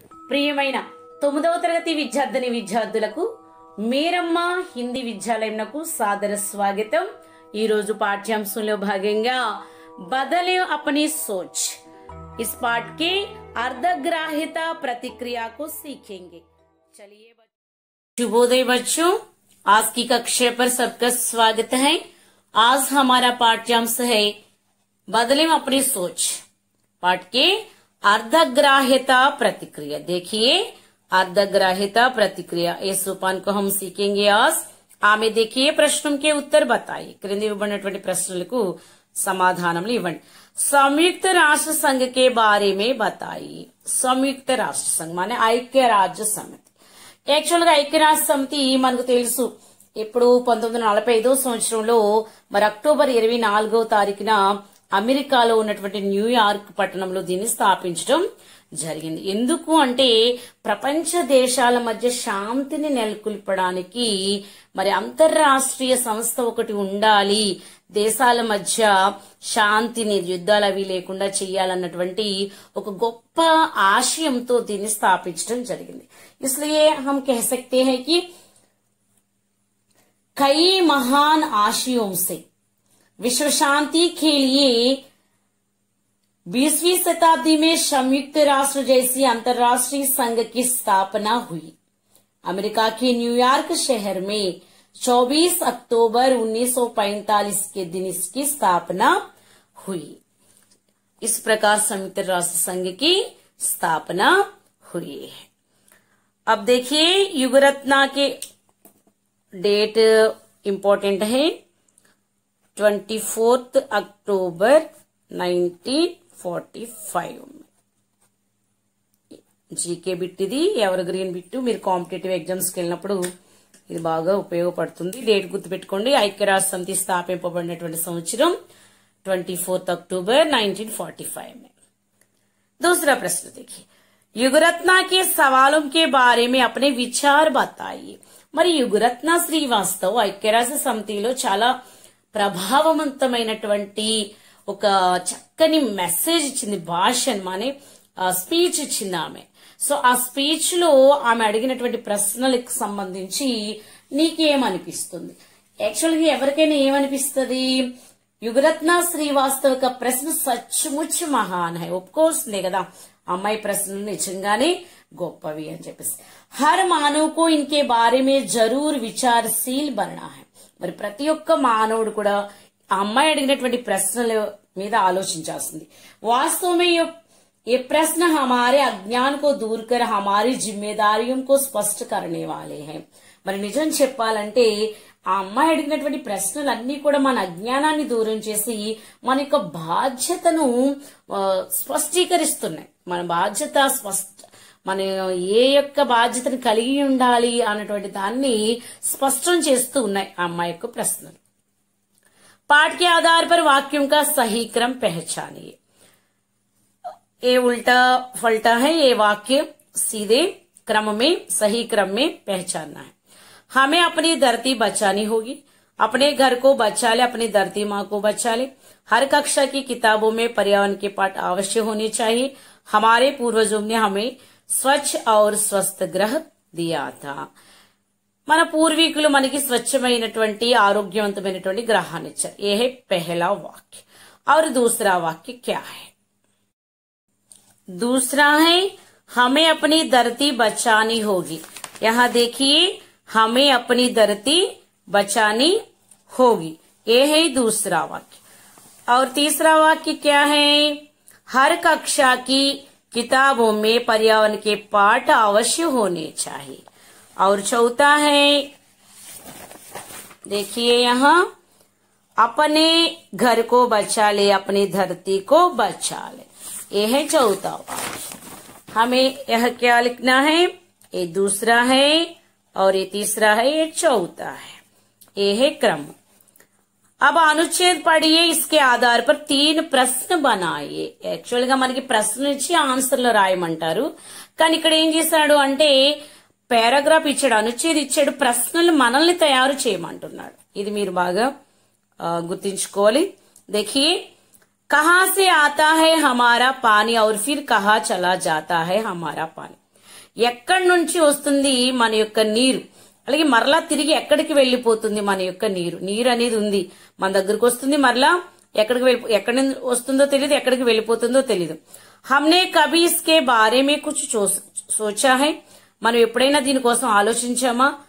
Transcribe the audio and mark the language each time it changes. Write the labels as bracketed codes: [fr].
[te] ప్రియమైన 9వ తరగతి విద్యార్థిని విద్యార్థులకు మీరమ్మ హిందీ విద్యాలయంకు సాదర స్వాగతం। ఈ రోజు పాఠ్యాంశంలో భాగంగా [hi] बदले अपनी सोच इस पाठ के अर्धग्राह्यता प्रतिक्रिया को सीखेंगे। चलिए शुभोदय बच्चों, आज की कक्षा पर सबका स्वागत है। आज हमारा पाठ्यांश है बदले अपनी सोच, पाठ के अर्धग्राह्यता प्रतिक्रिया। देखिए अर्धग्राह्यता प्रतिक्रिया इस सोपान को हम सीखेंगे आज। ఆమె देखिए प्रश्नों के उत्तर बताइए। [te] క్రింది ఇవ్వబడినటువంటి ప్రశ్నలకు సమాధానములు ఇవ్వండి। [hi] संयुक्त राष्ट्र संघ के बारे में बताइए। संयुक्त राष्ट्र संघ माने ఐక్య రాజ్య సమితి। [te] యాక్చువల్ గా ఐక్య రాజ్య సమితి మనకు తెలుసు ఇప్పుడు 1945 సంవత్సరంలో మరి అక్టోబర్ 24వ తారీఖున అమెరికాలో ఉన్నటువంటి న్యూయార్క్ పట్టణంలో దీన్ని స్థాపించడం జరిగింది। ఎందుకు అంటే ప్రపంచ దేశాల మధ్య శాంతిని నెలకొల్పడానికి మరి అంతర్రాష్ట్రీయ సంస్థ ఒకటి ఉండాలి, దేశాల మధ్య శాంతిని యుద్ధాలు అవి లేకుండా చేయాలన్నటువంటి ఒక గొప్ప ఆశయంతో దీన్ని స్థాపించడం జరిగింది। [hi] इसलिए हम कह सकते हैं कि कई महान आशयों से विश्व शांति के लिए 20वीं शताब्दी में संयुक्त राष्ट्र जैसी अंतर्राष्ट्रीय संघ की स्थापना हुई। अमेरिका के न्यूयॉर्क शहर में 24 अक्टूबर 1945 के दिन इसकी स्थापना हुई। इस प्रकार संयुक्त राष्ट्र संघ की स्थापना हुई है। अब देखिए युगरत्ना के डेट इंपॉर्टेंट है 24 अक्टूबर 1945 में। [te] జీకే బిట్ ఇది ఎవర్ గ్రీన్ బిట్, మీరు కాంపిటేటివ్ ఎగ్జామ్స్కి వెళ్ళినప్పుడు ఇది బాగా ఉపయోగపడుతుంది। డేట్ గుర్తుపెట్టుకోండి। ఐక్యరాజ్య సమితి స్థాపింపబడినటువంటి సంవత్సరం [hi] 24 अक्टूबर 1945 में। दूसरा प्रश्न देखिए, युगरत्ना के सवालों के बारे में अपने विचार बताइए। [te] మరి యుగరత్న శ్రీవాస్తవ్ ఐక్యరాజ్య సమితిలో చాలా ప్రభావవంతమైనటువంటి ఒక చక్కని మెసేజ్ ఇచ్చింది, భాషణ్ మానే స్పీచ్ ఇచ్చింది ఆమె। సో ఆ స్పీచ్ లో ఆమె అడిగినటువంటి ప్రశ్నలకు సంబంధించి నీకేమనిపిస్తుంది? యాక్చువల్ గా ఎవరికైనా ఏమనిపిస్తుంది? [hi] युगरत्ना श्रीवास्तव का प्रश्न सचमुच महान है। [te] ऑफकोर्स ले కదా అమ్మాయి ప్రశ్నలు నిజంగానే గొప్పవి అని చెప్పేసి। [hi] हर मानव को इनके बारे में जरूर विचारशील बनना है। [te] మరి ప్రతి ఒక్క మానవుడు కూడా ఆ అమ్మాయి అడిగినటువంటి ప్రశ్నల మీద ఆలోచించాల్సింది। [hi] वास्तव में ये प्रश्न हमारे अज्ञान को दूर कर हमारी जिम्मेदारियों को स्पष्ट करने वाले हैं। [te] మరి నిజం చెప్పాలంటే ఆ అమ్మాయి అడిగినటువంటి ప్రశ్నలన్నీ కూడా మన అజ్ఞానాన్ని దూరం చేసి మన యొక్క బాధ్యతను స్పష్టీకరిస్తున్నాయి। మన బాధ్యత మన ఏ యొక్క బాధ్యతను కలిగి ఉండాలి అన్నటువంటి దాన్ని స్పష్టం చేస్తూ ఉన్నాయి ఆ అమ్మాయి యొక్క ప్రశ్నలు। [hi] पाठ के आधार पर वाक्यों का सही क्रम पहचानिए। ये उल्टा फल्टा है, ये वाक्य सीधे क्रम में सही क्रम में पहचानना है। हमें अपनी धरती बचानी होगी। अपने घर को बचा ले, अपनी धरती माँ को बचा ले। हर कक्षा की किताबों में पर्यावरण के पाठ अवश्य होने चाहिए। हमारे पूर्वजों ने हमें स्वच्छ और स्वस्थ ग्रह दिया था। [te] మన పూర్వీకులు మనకి స్వచ్ఛమైనటువంటి ఆరోగ్యవంతమైనటువంటి గ్రహాన్ని ఇచ్చారు। [hi] ये है पहला वाक्य। और दूसरा वाक्य क्या है? दूसरा है हमें अपनी धरती बचानी होगी। यहाँ देखिए हमें अपनी धरती बचानी होगी, ये है दूसरा वाक्य। और तीसरा वाक्य क्या है? हर कक्षा की किताबों में पर्यावरण के पाठ अवश्य होने चाहिए। और चौथा है देखिए यहाँ अपने घर को बचा ले, अपनी धरती को बचा ले, ये है चौथा वाक्य। हमें यह क्या लिखना है? ये दूसरा है और ये तीसरा है, ये चौथा है, ये है क्रम। अब अनुच्छेद पढ़िए, इसके आधार पर 3 ప్రశ్న बनाइए। [te] యాక్చువల్ గా మనకి ప్రశ్న ఇచ్చి ఆన్సర్లు రాయమంటారు, కానీ ఇక్కడ ఏం చేశాడు అంటే పారాగ్రాఫ్ ఇచ్చాడు, అనుచ్ఛేదం ఇచ్చాడు, ప్రశ్నలు మనల్ని తయారు చేయమంటున్నాడు। ఇది మీరు బాగా గుర్తుంచుకోవాలి। [hi] देखिए कहाँ से आता है हमारा पानी और फिर कहाँ चला जाता है हमारा पानी। [te] ఎక్కడి నుంచి వస్తుంది మన యొక్క నీరు, అలాగే మరలా తిరిగి ఎక్కడికి వెళ్లిపోతుంది మన యొక్క నీరు. నీరు అనేది ఉంది, మన దగ్గరకు వస్తుంది, మరలా ఎక్కడి నుంచి వస్తుందో తెలియదు, ఎక్కడికి వెళ్ళిపోతుందో తెలియదు. [hi] హమ్నే కభీ ఇస్కే బారే మే కుచ్ సోచా హై, [te] మనం ఎప్పుడైనా దీనికోసం ఆలోచించామా?